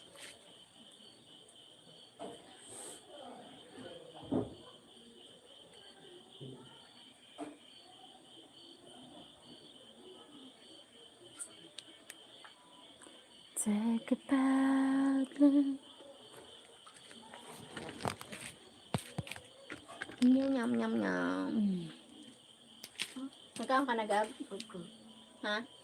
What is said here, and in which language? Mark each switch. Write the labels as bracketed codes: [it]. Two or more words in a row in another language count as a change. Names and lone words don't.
[en] Take a bad look. Yum, yum, yum, yum. [tl] Magkano ka na, Gab? Ha?